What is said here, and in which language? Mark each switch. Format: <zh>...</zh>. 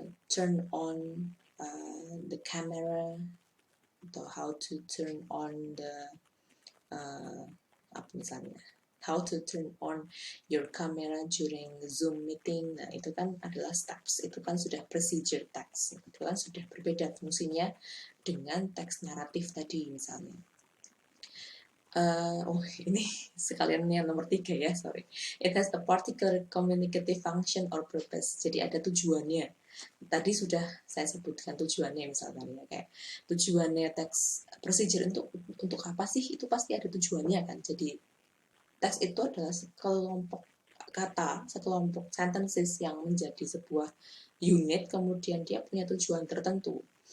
<en>turn on the camera</en> <id>atau</id> <en>how to turn on the</en> <id>apa misalnya</id> <en>how to turn on your camera during the Zoom meeting.</en> <id>Nah, itu kan adalah steps, itu kan sudah procedure text, itu kan sudah berbeda fungsinya dengan teks naratif tadi misalnya. Ini sekalian yang nomor 3 ya, sorry.</id> <en>It has a particular communicative function or purpose.</en> <id>Jadi ada tujuannya. Tadi sudah saya sebutkan tujuannya misalkan ya, kayak tujuannya teks procedure untuk apa sih? Itu pasti ada tujuannya kan. Jadi teks itu adalah sekelompok kata, sekelompok sentences yang menjadi sebuah unit, kemudian dia punya tujuan tertentu.</id>